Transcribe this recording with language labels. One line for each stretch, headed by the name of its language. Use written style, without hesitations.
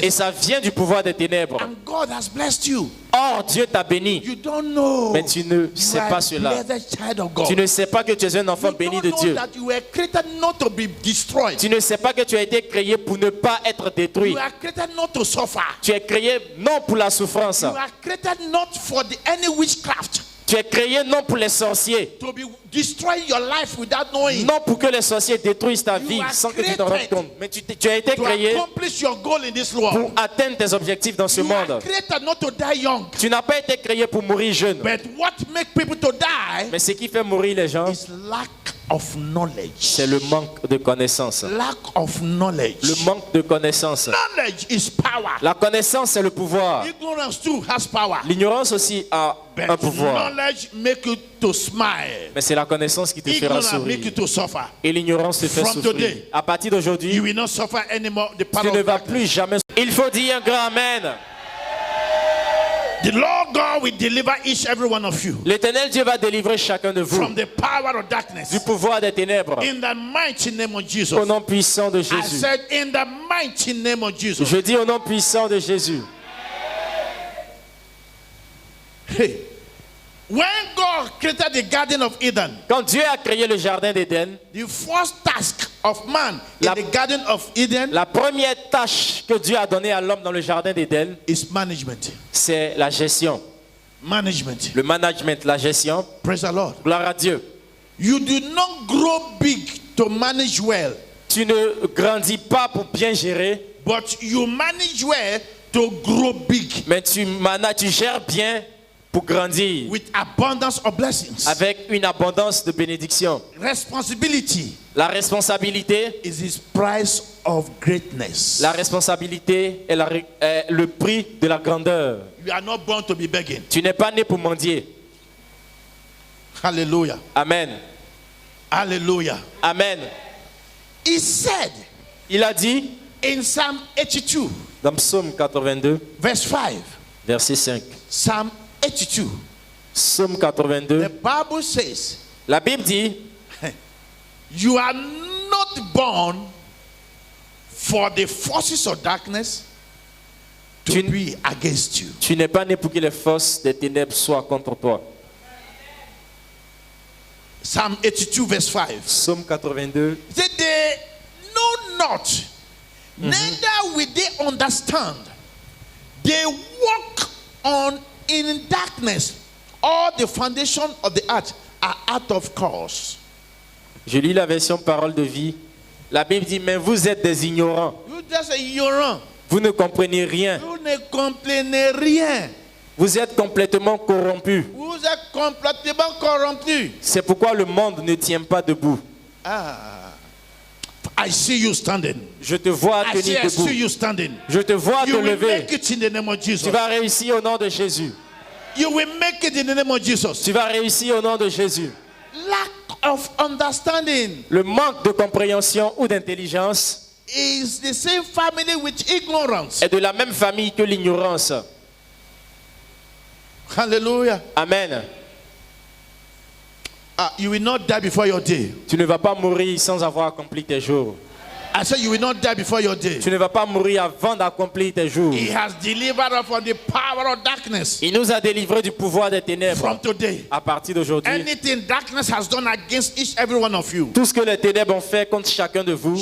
French: Et ça vient du pouvoir des ténèbres.
English: And God has blessed you.
French: Or, Dieu t'a béni.
English: You don't know.
French: Mais tu ne
English: You
French: sais
English: are
French: pas
English: a
French: cela.
English: blessed child of God.
French: Tu ne sais pas que tu es un enfant
English: You
French: béni
English: don't
French: de
English: know
French: Dieu.
English: that you were created not to be destroyed.
French: Tu ne sais pas que tu as été créé pour ne pas être détruit.
English: You are created not to suffer.
French: Tu es créé non pour la souffrance.
English: You are created not for any witchcraft.
French: Tu es créé non pour les sorciers.
English: To be destroy your life without knowing.
French: Non pour que les sorciers détruisent ta
English: You
French: vie
English: are
French: sans que tu t'en rendes
English: created
French: compte. Mais tu as été
English: To
French: créé
English: accomplish your goal in this
French: pour
English: world.
French: atteindre tes objectifs dans ce
English: You are
French: monde.
English: created not to die young.
French: Tu n'as pas été créé pour mourir jeune.
English: But what makes people to die
French: Mais ce qui fait mourir les gens,
English: is lack of knowledge.
French: c'est le manque de connaissance.
English: Lack of knowledge.
French: Le manque de connaissance.
English: Knowledge is power.
French: La connaissance, c'est le pouvoir.
English: Ignorance too has power.
French: L'ignorance aussi a un
English: But
French: pouvoir.
English: knowledge make you to smile.
French: Mais c'est la connaissance qui te fera
English: Ignorance make you
French: sourire.
English: to suffer.
French: Et l'ignorance te fait
English: From
French: souffrir.
English: today,
French: À partir d'aujourd'hui,
English: You will not suffer anymore the
French: tu
English: power
French: ne
English: of
French: vas
English: darkness.
French: plus jamais. Il faut dire un grand Amen.
English: The Lord God will deliver each every one of you
French: L'Éternel Dieu va délivrer chacun de vous
English: from the power of darkness.
French: du pouvoir des ténèbres.
English: In the mighty name of Jesus.
French: Au nom puissant de
English: I
French: Jésus.
English: said in the mighty name of Jesus.
French: Je dis au nom puissant de Jésus.
English: Hey. When God created the Garden of Eden,
French: Quand Dieu a créé le jardin d'Éden,
English: the first task of man in
French: La-
English: the Garden of Eden
French: la première tâche que Dieu a donnée à l'homme dans le jardin d'Éden,
English: is management.
French: c'est la gestion.
English: Management.
French: Le management, la gestion.
English: Praise the Lord.
French: Gloire à Dieu.
English: You do not grow big to manage well,
French: Tu ne grandis pas pour bien gérer,
English: but you manage well to grow big
French: mais tu gères bien pour grandir
English: with abundance of blessings.
French: avec une abondance de bénédictions.
English: Responsibility
French: La responsabilité,
English: is his price of greatness.
French: la responsabilité est le prix de la grandeur.
English: You are not born to be begging.
French: Tu n'es pas né pour mendier.
English: Hallelujah.
French: Amen.
English: Hallelujah.
French: Amen.
English: He said
French: Il a dit
English: in Psalm 82,
French: dans Psaume 82,
English: verse 5,
French: verset 5.
English: Psalm 82,
French: Psaume
English: the
French: 82.
English: Bible says,
French: La Bible dit,
English: you are not born for the forces of darkness to
French: Tu-
English: be against you.
French: tu n'es pas né pour que les forces des ténèbres soient contre toi.
English: Psalm 82, verse 5.
French: Psaume 82.
English: He said, they know not, neither will they understand. They walk on in darkness. All the foundation of the earth are out of course.
French: Je lis la version Parole de vie. La Bible dit, mais vous êtes des ignorants.
English: You just say ignorant.
French: Vous ne comprenez rien. Vous ne comprenez rien. Vous êtes complètement corrompus. Vous êtes complètement corrompu. C'est pourquoi le monde ne tient pas debout.
English: I see you standing.
French: Je te vois
English: I
French: tenir
English: see
French: debout.
English: you standing.
French: Je te vois te
English: You will
French: lever.
English: make it in the name of Jesus.
French: Tu vas réussir au nom de Jésus.
English: You will make it in the name of Jesus.
French: Tu vas réussir au nom de Jésus.
English: Lack of understanding
French: Le manque de compréhension ou d'intelligence
English: is the same family with ignorance.
French: est de la même famille que l'ignorance.
English: Hallelujah.
French: Amen.
English: You will not die before your day.
French: Tu ne vas pas mourir sans avoir accompli tes jours.
English: I said you will not die before your day.
French: Tu ne vas pas mourir avant d'accomplir tes jours.
English: He has delivered us from the power of darkness.
French: Il nous a délivrés du pouvoir des ténèbres.
English: From today,
French: À partir d'aujourd'hui,
English: anything darkness has done against each every one of you
French: tout ce que les ténèbres ont fait contre chacun de vous